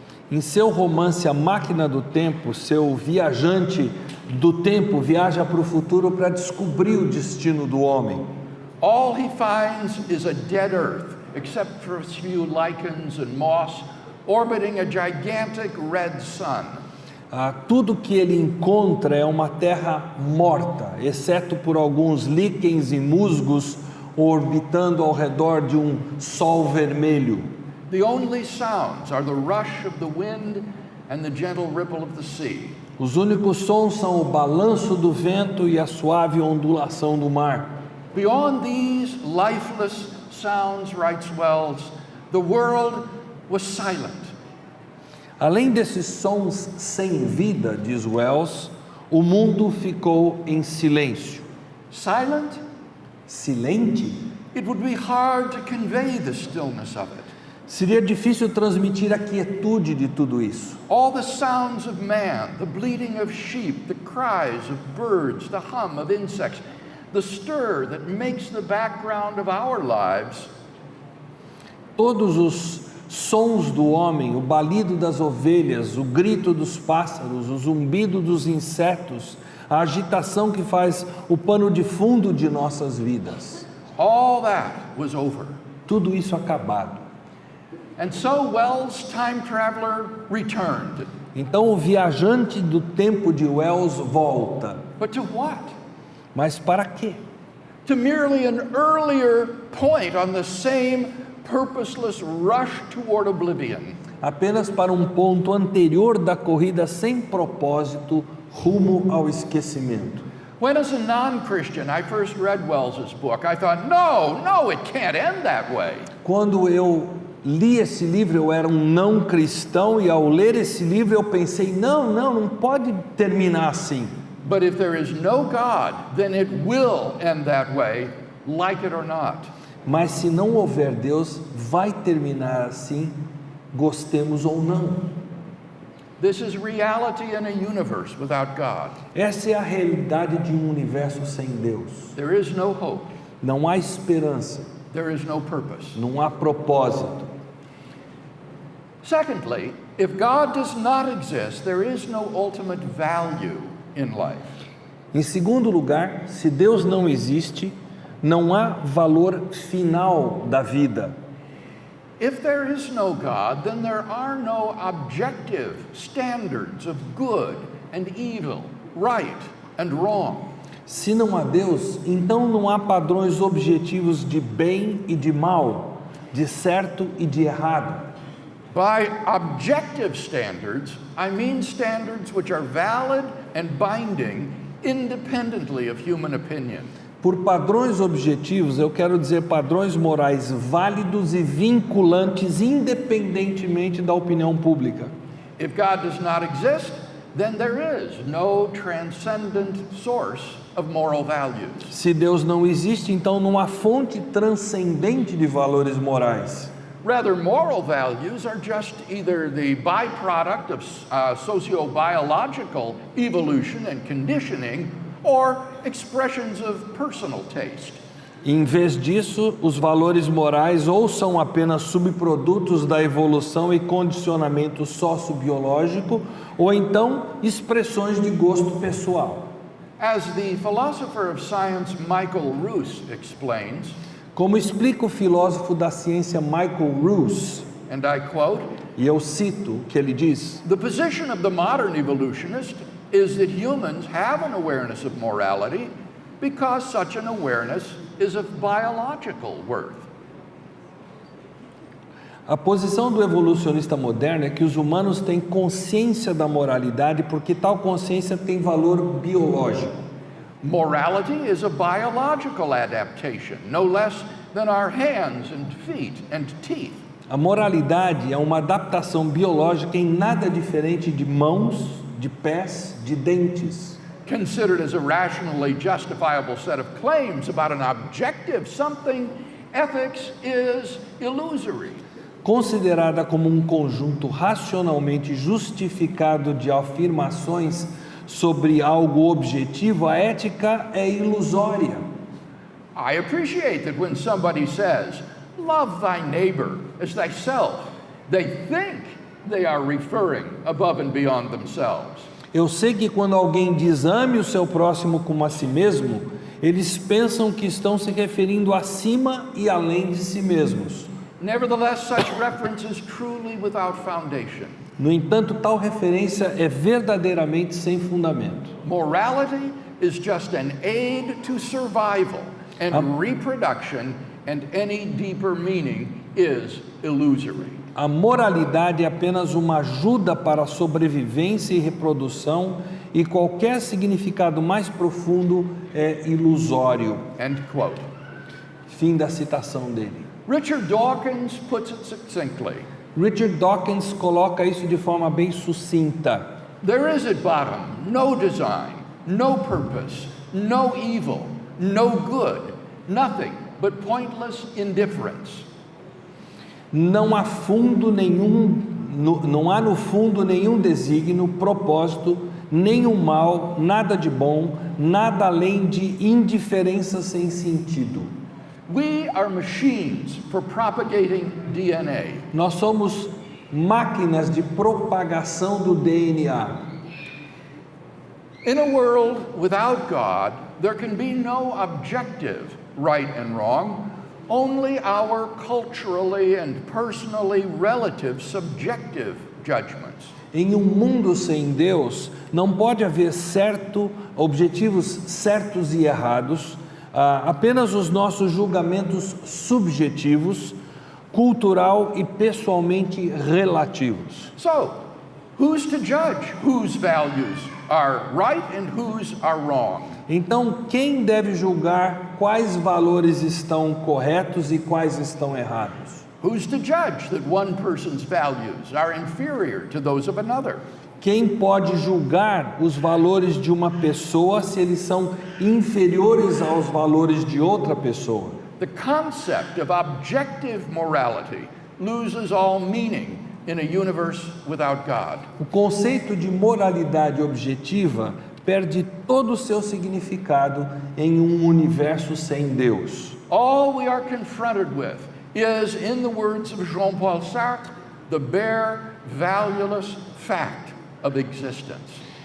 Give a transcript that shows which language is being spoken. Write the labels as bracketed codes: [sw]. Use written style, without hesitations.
[pt] Em seu romance A Máquina do Tempo, seu viajante do tempo viaja para o futuro para descobrir o destino do homem. [en] All he finds is a dead earth, except for a few lichens and moss, orbiting a gigantic red sun. [pt] Tudo que ele encontra é uma terra morta, exceto por alguns líquens e musgos orbitando ao redor de um sol vermelho. [en] The only sounds are the rush of the wind and the gentle ripple of the sea. [pt] Os únicos sons são o balanço do vento e a suave ondulação do mar. [en] Beyond these lifeless sounds, writes Wells, the world was silent. [pt] Além desses sons sem vida, diz Wells, o mundo ficou em silêncio. [en] Silent? [pt] Silente? [en] It would be hard to convey the stillness of it. [pt] Seria difícil transmitir a quietude de tudo isso. [en] All the sounds of man, the bleating of sheep, the cries of birds, the hum of insects, the stir that makes the background of our lives, [pt] Todos os sons do homem, o balido das ovelhas, o grito dos pássaros, o zumbido dos insetos, a agitação que faz o pano de fundo de nossas vidas. [en] all that was over. [pt] Tudo isso acabado. [en] And so Wells' time traveler returned. [pt] Então o viajante do tempo de Wells volta. [en] But to what? [pt] Mas para quê? [en] To merely an earlier point on the same purposeless rush toward oblivion. [pt] Apenas para um ponto anterior da corrida sem propósito rumo ao esquecimento. [en] When, as a non-Christian, I first read Wells's book, I thought, no, it can't end that way. [pt] Quando eu li esse livro, eu era um não cristão e ao ler esse livro eu pensei, não pode terminar assim. [en] But if there is no God, then it will end that way, like it or not. [pt] Mas se não houver Deus, vai terminar assim, gostemos ou não. [en] This is reality in a universe without God. [pt] Essa é a realidade de um universo sem Deus. [en] There is no hope. [pt] Não há esperança, [en] There is no purpose. [pt] não há propósito. [en] Secondly, if God does not exist, there is no ultimate value in life. [pt] Em segundo lugar, se Deus não existe, não há valor final da vida. [en] If there is no God, then there are no objective standards of good and evil, right and wrong. [pt] Se não há Deus, então não há padrões objetivos de bem e de mal, de certo e de errado. [en] By objective standards, I mean standards which are valid and binding independently of human opinion. [pt] Por padrões objetivos, eu quero dizer padrões morais válidos e vinculantes independentemente da opinião pública. [en] If God does not exist, then there is no transcendent source of moral values. [pt] Se Deus não existe, então não há fonte transcendente de valores morais. [en] Rather, moral values are just either the byproduct of socio-biological evolution and conditioning or expressions of personal taste. [pt] Em vez disso, os valores morais ou são apenas subprodutos da evolução e condicionamento sociobiológico, ou então expressões de gosto pessoal. [en] As the philosopher of science Michael Ruse explains, [pt] Como explica o filósofo da ciência Michael Ruse, [en] and I quote, [pt] e eu cito o que ele diz: [en] "The position of the modern evolutionist is that humans have an awareness of morality because such an awareness is of biological worth." [pt] A posição do evolucionista moderno é que os humanos têm consciência da moralidade porque tal consciência tem valor biológico. [en] Morality is a biological adaptation, no less than our hands and feet and teeth. [pt] A moralidade é uma adaptação biológica em nada diferente de mãos, de pés, de dentes. [en] Considered as a rationally justifiable set of claims about an objective something, ethics is illusory. [pt] Considerada como um conjunto racionalmente justificado de afirmações sobre algo objetivo, a ética é ilusória. [en] I appreciate that when somebody says, "Love thy neighbor as thyself," they think they are referring above and beyond themselves. [pt] Eu sei que quando alguém diz ame o seu próximo como a si mesmo, eles pensam que estão se referindo acima e além de si mesmos. [en] Nevertheless, such reference is truly without foundation. [pt] No entanto, tal referência é verdadeiramente sem fundamento. [en] Morality is just an aid to survival and reproduction, and any deeper meaning is illusory. [pt] A moralidade é apenas uma ajuda para a sobrevivência e reprodução, e qualquer significado mais profundo é ilusório. [en] End quote. [pt] Fim da citação dele. [en] Richard Dawkins puts it succinctly. [pt] Richard Dawkins coloca isso de forma bem sucinta. [en] There is at bottom no design, no purpose, no evil, no good, nothing but pointless indifference. [pt] não há fundo nenhum, não há no fundo nenhum desígnio, propósito, nenhum mal, nada de bom, nada além de indiferença sem sentido. [en] We are machines for propagating DNA. [pt] Nós somos máquinas de propagação do DNA. [en] In a world without God, there can be no objective right and wrong, only our culturally and personally relative subjective judgments. [pt] Em um mundo sem Deus, não pode haver objetivos certos e errados, apenas os nossos julgamentos subjetivos, cultural e pessoalmente relativos. [en] So, who's to judge whose values are right and whose are wrong? [pt] Então, quem deve julgar quais valores estão corretos e quais estão errados? [en] Who's to judge that one person's values are inferior to those of another? [pt] Quem pode julgar os valores de uma pessoa se eles são inferiores aos valores de outra pessoa? [en] The concept of objective morality loses all meaning in a universe without God. [pt] O conceito de moralidade objetiva perde todo o seu significado em um universo sem Deus. [en] All we are confronted with is, in the words of Jean-Paul Sartre, the bare, valueless fact of existence.